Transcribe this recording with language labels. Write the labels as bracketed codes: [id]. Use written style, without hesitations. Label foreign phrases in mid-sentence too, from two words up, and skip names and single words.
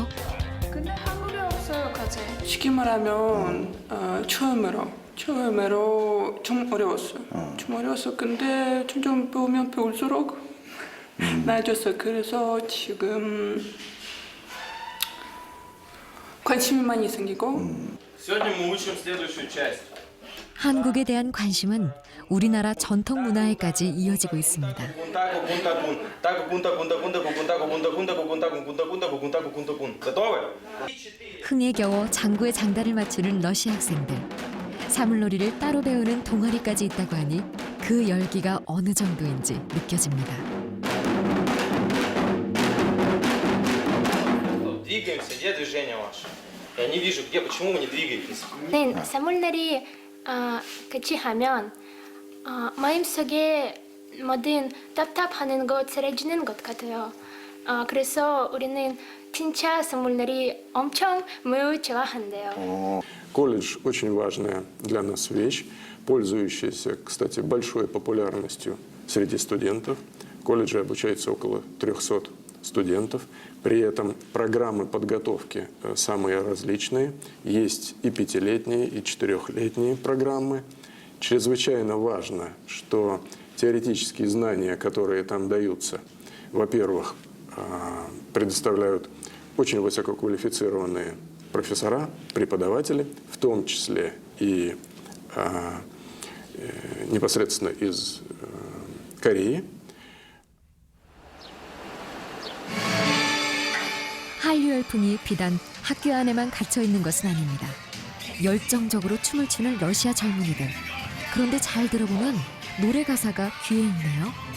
[ko] 근데 한국에 없어요, 과제. 쉽게 말하면 처음으로 좀 어려웠어요. 좀 어려웠어. 근데 점점 배우면 배울수록 나아졌어요. 그래서 지금 관심이 많이 생기고. [ru] Сегодня мы учим следующую часть. [ko] 한국에 대한 관심은 우리나라 전통 문화에까지 이어지고 있습니다. 흥에 겨워 장구의 장단을 맞추는 러시아 학생들. 사물놀이를 따로 배우는 동아리까지 있다고 하니 그 열기가 어느 정도인지 느껴집니다. [ru] Двигаемся, где движение ваше? Я не вижу, где, почему вы не двигаетесь? [ko] 네, 사물놀이 같이 하면 마음속에 모든 답답하는 것 사라지는 것 같아요. 그래서 우리는 진짜 사물놀이 엄청 매우 좋아한대요. [ru] Колледж – очень важная для нас вещь, пользующаяся, кстати, большой популярностью среди студентов. В колледже обучается около 300 студентов. При этом программы подготовки самые различные. Есть и 5-летние, и 4-летние программы. Чрезвычайно важно, что теоретические знания, которые там даются, во-первых, предоставляют очень высококвалифицированные профессора, преподаватели, в том числе и непосредственно из Кореи. [ko] 한류 열풍이 비단 학교 안에만 갇혀 있는 것은 아닙니다. 열정적으로 춤을 추는 러시아 젊은이들. 그런데 잘 들어보면 노래 가사가 귀에 있네요.